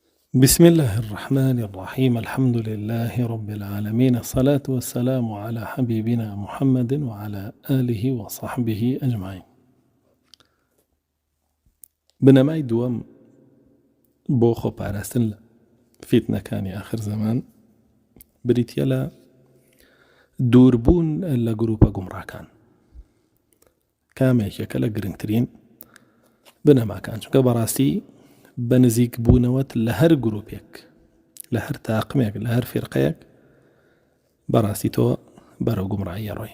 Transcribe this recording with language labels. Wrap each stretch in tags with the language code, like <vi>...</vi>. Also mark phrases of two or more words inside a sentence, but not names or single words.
<ar>بسم الله الرحمن الرحيم. الحمد لله رب العالمين، الصلاة والسلام على حبيبنا محمد وعلى آله وصحبه أجمعين.</ar> <ckb>بنەمای دووەم بۆ خۆپاراستن لە فیتنەکانی آخر زەمان بریتیە لە دووربوون لە گروپە گومڕاکان. کامێکێکە لە گرنگترین بنەماکان، چونکە بەڕاستی بە نزیک بوونەوەت لە هەر گروپێک، لە هەر تاقمێک، لە هەر فێرقەیەک بەڕاستی تۆ بەرەو گومڕایی ڕۆی.</ckb>